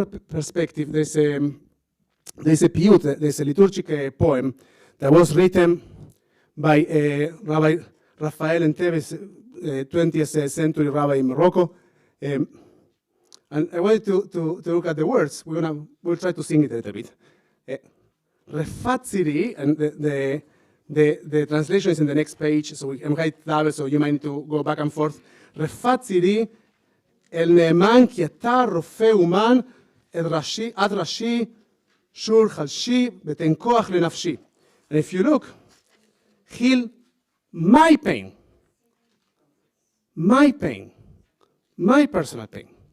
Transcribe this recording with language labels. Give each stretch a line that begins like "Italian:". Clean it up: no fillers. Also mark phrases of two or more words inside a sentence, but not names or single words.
English: And from that perspective, there's there's a piyut, there's a liturgic poem that was written by Rabbi Raphael Entebes, 20th century rabbi in Morocco. And I wanted to look at the words. We'll try to sing it a little bit. Refatziri, and the translation is in the next page, so I'm writing double, so you might need to go back and forth.
Hebrew: רפא צירי אל נאמן כי אתה רופא אומן עד ראשי שור חלשי ותן כח לנפשי.
English: And if you look, heal my pain, my personal pain.